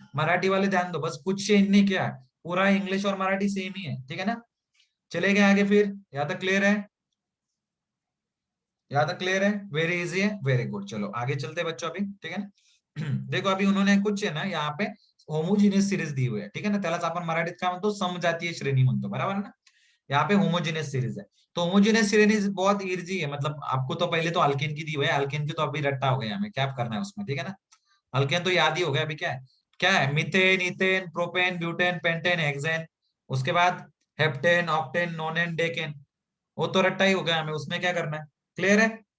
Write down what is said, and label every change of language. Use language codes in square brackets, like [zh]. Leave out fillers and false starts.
[hi] मराठी वाले ध्यान दो, बस कुछ चेंज नहीं किया है, पूरा इंग्लिश और मराठी सेम ही है, ठीक है ना। चले गए आगे फिर, यहाँ तक क्लियर है, यहाँ तक क्लियर है, वेरी इजी है, वेरी गुड। चलो आगे चलते हैं बच्चों अभी, ठीक है ना। देखो अभी उन्होंने कुछ है ना यहाँ पे होमोजीनियस सीरीज दी हुई है, ठीक है ना। [mr] त्यालाच आपण मराठीत काय म्हणतो, समजातीय श्रेणी म्हणतो, [hi] बराबर है ना। यहाँ पे होमोजीनियस सीरीज है, तो होमोजीनियस सीरीज बहुत इजी है, मतलब आपको तो पहले तो अल्केन की दी हुई है, अल्केन की तो अभी रट्टा हो गया हमें, क्या करना है उसमें, ठीक है ना। अल्केन तो याद ही हो गया, अभी क्या है, क्या है, methane, ethane, propane, butane, pentane, hexane. उसके बाद हेप्टेन, ऑक्टेन, नोनेन, डेकेन, वो तो रट्टा ही हो गया हमें, उसमें क्या करना है, क्लियर है।